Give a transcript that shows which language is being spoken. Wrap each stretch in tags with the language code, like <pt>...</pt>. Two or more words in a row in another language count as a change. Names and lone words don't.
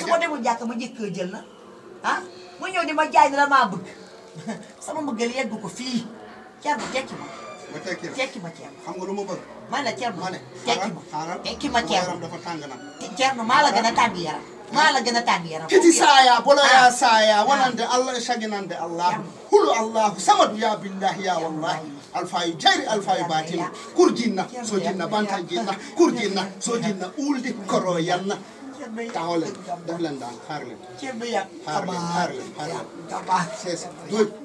<wo>su ma demul jàkka ma njëkkoo jël na ah mu ñëw di ma jaay ne la maa bëgg sama mbëggeel yeggu ko fii Thierno tekki ma tekki ma Thierno xam nga lu ma bëgg man la Thierno ma ne tekki ma Thierno yaram dafa tàng nag Thierno maa la gën a tàng yaram maa la gën a tàng yaram kiti saya boloya saya wonande allah e saginande allah hulu allahu samadu ya billahi ya wallahi alfayu jayri alfayu batin kurjinna so jinna bantan jinna kurjinna so jinna uldi koro yanna taxawleen def leen daan xaar leen xaar leen</wo> <fr>c'est doy</fr>